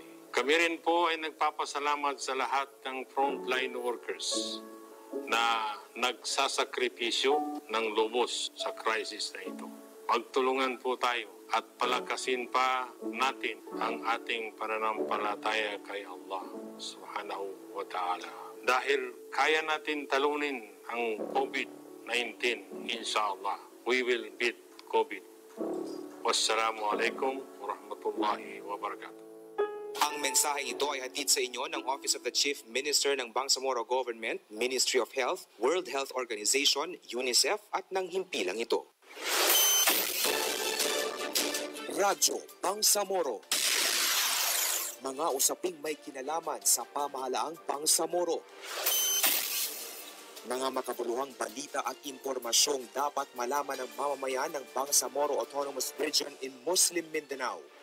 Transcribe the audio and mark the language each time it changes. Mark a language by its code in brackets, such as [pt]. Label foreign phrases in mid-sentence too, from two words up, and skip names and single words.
[tl] Kami rin po ay nagpapasalamat sa lahat ng [en] frontline workers [tl] na nagsasakripisyo ng lubos sa crisis na ito. Magtulungan po tayo at palakasin pa natin ang ating pananampalataya kay Allah [ar] سبحانه وتعالى. [tl] Dahil kaya natin talunin ang COVID-19, [ar] إن شاء الله. [en] We will beat COVID. [ar] والسلام عليكم ورحمة الله وبركاته. [tl] Ang mensaheng ito ay hatid sa inyo ng Office of the Chief Minister ng Bangsamoro Government, Ministry of Health, World Health Organization, UNICEF at ng himpilang ito. Radyo Bangsamoro. Mga usaping may kinalaman sa pamahalaang Bangsamoro. Mga makabuluhang balita at impormasyong dapat malaman ng mamamayan ng Bangsamoro Autonomous Region in Muslim Mindanao.